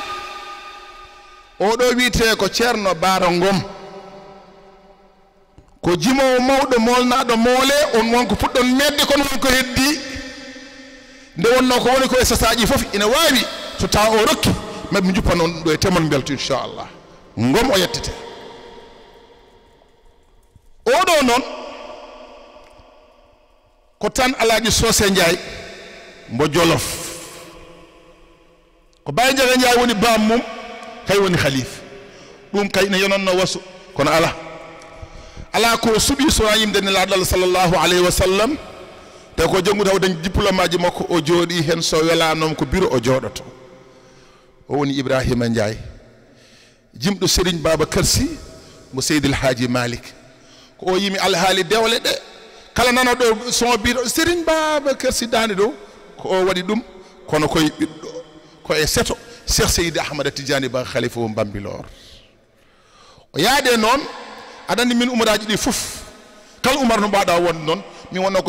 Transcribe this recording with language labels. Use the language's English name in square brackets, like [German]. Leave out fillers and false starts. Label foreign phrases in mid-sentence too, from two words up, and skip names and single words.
[Fula] oɗo wiyete ko ceerno Baara Ngom ko jimowo mawɗo molnaɗo moole on wonko puɗɗon medde kono wonko heddi nde wonno ko woni ko e sasaji fof ina wawi so taw o rokki maɓe juppa noon ɗo e temon belto inchallah Ngom o yettete oɗo noon ko tan Alaaji Socé Ndiaye mbo Jolof ko Baye Ndiaga Ndiaye woni bam mum kay woni khalife ɗum kay ne yononno wasu kono ala ko suɓi sona yimde nelaaɗo Allah [Arabic] صلى الله عليه وسلم [Fula] te ko janngu taw dañ diplôme aji makko o jooɗi hen so welanomo ko bureau o jooɗoto o woni Ibrahima Ndiaye jimɗo Serigne Babacar Sy mo Seydil Hadji Malick ko o yimi alhaali dewle ɗe kala nana ɗo son biɗo Serigne Babacar Sy dande ɗo ko o waɗi ɗum kono koye ɓiɗɗo ko e seto Cheikh Seydi Ahmada Tidiane Ba khalifa o Bambilor o yaade noon aɗa andi min umaraji ɗi fof kala umar no mbaɗa wonde noon min wonno